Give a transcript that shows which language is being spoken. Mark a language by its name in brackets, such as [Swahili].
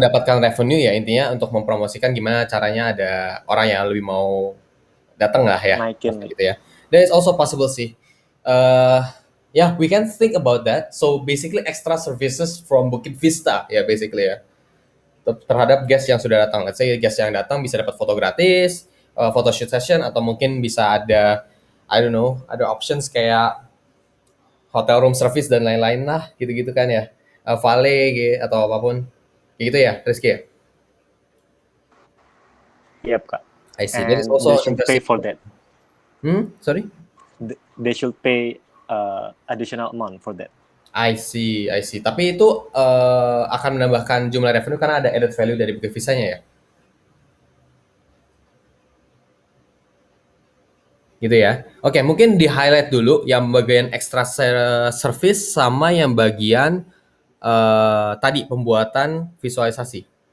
[Indonesian] mendapatkan revenue ya, intinya untuk mempromosikan gimana caranya ada orang yang lebih mau datang lah ya, Naikin gitu ya. [English] That is also possible [Indonesian] sih. [English] Yeah, we can think about that. So basically extra services from Bukit Vista ya, basically ya, [Indonesian] terhadap guest yang sudah datang. Let's say guest yang datang bisa dapat foto gratis, [English] photo shoot session, [Indonesian] atau mungkin bisa ada, [English] I don't know, [Indonesian] ada options kayak hotel room service dan lain-lain lah, gitu-gitu kan ya, valet gitu, atau apapun, kayak gitu ya, Rizky ya? [English] Yep, Kak. I see. That is And also they should pay for that. Sorry? They should pay additional amount for that. I see. [Indonesian] Tapi itu akan menambahkan jumlah revenue karena ada [English] added value [Indonesian] dari Bukit Visanya ya? Gitu ya. Oke, mungkin di-highlight dulu yang bagian extra service sama yang bagian tadi pembuatan visualisasi.